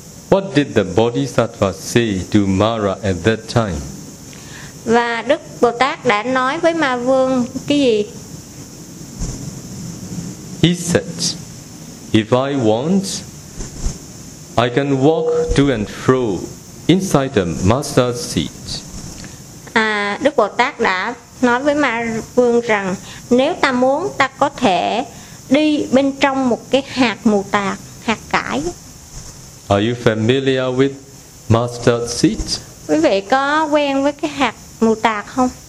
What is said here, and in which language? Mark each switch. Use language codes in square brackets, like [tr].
[en] What did the Bodhisattva say to Mara at that time? [vi] Và Đức Bồ Tát đã nói với Ma Vương cái gì? [en] He said, if I want, I can walk to and fro inside the master's seat. [vi] À, Đức Bồ Tát đã nói với Ma Vương rằng nếu ta muốn, ta có thể đi bên trong một cái hạt mù tạc, hạt cải. [en] Are you familiar with master's seat? [vi] Quý vị có quen với cái hạt mù tạc không?